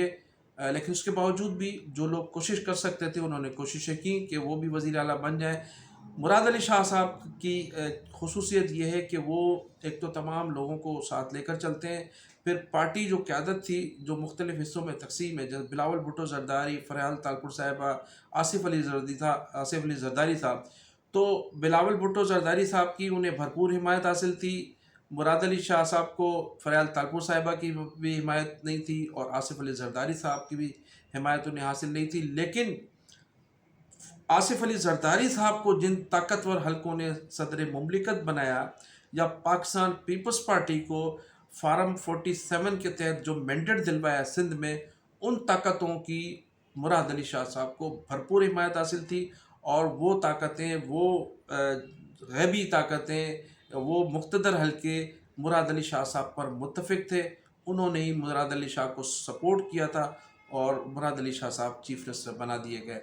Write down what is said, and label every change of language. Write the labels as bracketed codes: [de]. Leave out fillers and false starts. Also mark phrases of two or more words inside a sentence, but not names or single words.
[ur] لیکن اس کے باوجود بھی جو لوگ کوشش کر سکتے تھے انہوں نے کوششیں کی کہ وہ بھی وزیر اعلیٰ بن جائے. مراد علی شاہ صاحب کی خصوصیت یہ ہے کہ وہ ایک تو تمام لوگوں کو ساتھ لے کر چلتے ہیں، پھر پارٹی جو قیادت تھی جو مختلف حصوں میں تقسیم ہے، جیسے بلاول بھٹو زرداری، فرہال تالپور صاحبہ، آصف علی زرداری صاحب. تو بلاول بھٹو زرداری صاحب کی انہیں بھرپور حمایت حاصل تھی. مراد علی شاہ صاحب کو فرہال تالپور صاحبہ کی بھی حمایت نہیں تھی اور آصف علی زرداری صاحب کی بھی حمایت انہیں حاصل نہیں تھی. लेकिन آصف علی زرداری صاحب کو جن طاقتور حلقوں نے صدر مملکت بنایا، یا پاکستان پیپلز پارٹی کو فارم 47 کے تحت جو مینڈیٹ دلوایا سندھ میں، ان طاقتوں کی مراد علی شاہ صاحب کو بھرپور حمایت حاصل تھی، اور وہ طاقتیں، وہ غیبی طاقتیں، وہ مقتدر حلقے مراد علی شاہ صاحب پر متفق تھے، انہوں نے ہی مراد علی شاہ کو سپورٹ کیا تھا، اور مراد علی شاہ صاحب چیف منسٹر بنا دیے گئے۔